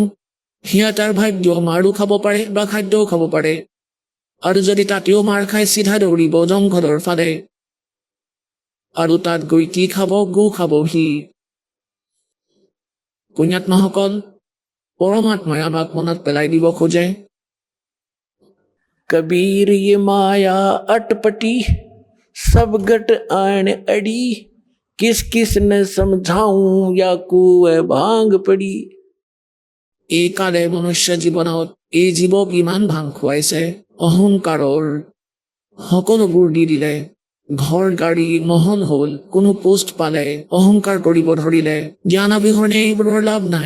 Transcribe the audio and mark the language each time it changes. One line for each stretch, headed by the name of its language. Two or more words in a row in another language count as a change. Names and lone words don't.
Assamese: সিয়া তাৰ ভাগ্য মাৰো খাব পাৰে বা খাদ্যও খাব পাৰে। আৰু যদি তাতেও মাৰ খাই চিধা দৌৰিব জংঘলৰ ফালে। আৰু তাত গৈ কি খাব? গু খাব সি। পুণ্যাত্মাসকল, পৰমাত্মাই আমাক মনত পেলাই দিব খোজে।
Hindi: कबीर ये माया अटपटी सब गट आन अड़ी किस किस ने समझाऊं या कुए भांग पड़ी।
Assamese: এই কালে মনুষ্য জীৱনত এই জীৱক ইমান ভাং খুৱাইছে, অহংকাৰৰ সকলোবোৰ দি দিলে। ঘৰ গাড়ী মহল হ'ল, কোনো পোষ্ট পালে অহংকাৰ কৰিব ধৰিলে। জ্ঞান অবিহনে এইবোৰৰ লাভ নাই।